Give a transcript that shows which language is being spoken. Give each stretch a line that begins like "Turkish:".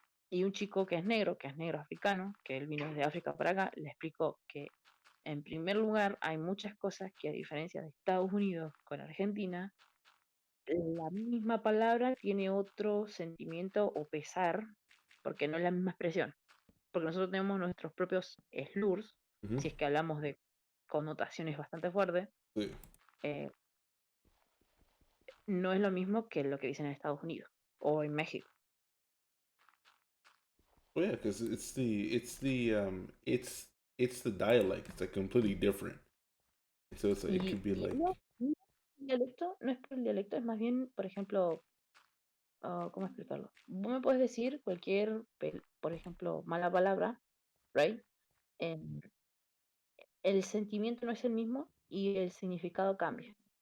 Spanish: Y un chico que es negro africano, que él vino de África para acá, le explicó que en primer lugar hay muchas cosas que a diferencia de Estados Unidos con Argentina, la misma palabra tiene otro sentimiento o pesar, porque no es la misma expresión. Porque nosotros tenemos nuestros propios slurs, Ujú, si es que hablamos de connotaciones bastante fuertes, sí. eh, no es lo mismo que lo que dicen en Estados Unidos o en México.
English: Well, yeah, because it's the dialect. It's like completely different. So it's like, it could be
Spanish: Y
English: like,
Spanish: no, el dialecto no es por el dialecto, es más bien, por ejemplo, ¿cómo explicarlo? Vos me puedes decir cualquier, por ejemplo, mala palabra, ¿right? Em, el sentimiento no es el mismo y el significado cambia.